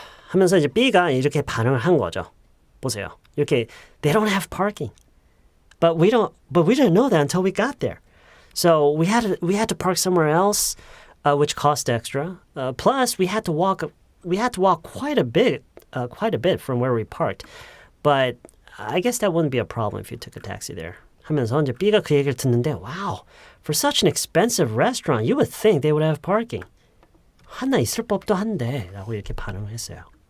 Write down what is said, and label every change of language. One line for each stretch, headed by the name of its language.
Korean: 하면서 이제 B가 이렇게 반응을 한 거죠. 보세요. 이렇게
English: they don't have parking, but we didn't know that until we got there. So we had to park somewhere else, which cost extra. Plus, we had to walk quite a bit from where we parked. But I guess that wouldn't be a problem if you took a taxi there.
Korean: 하면서 이제 B가 그 얘기를 듣는데,
English: wow, for such an expensive restaurant, you would think they would have parking.
Korean: 하나 있을 법도 한데, 라고 이렇게 반응을 했어요.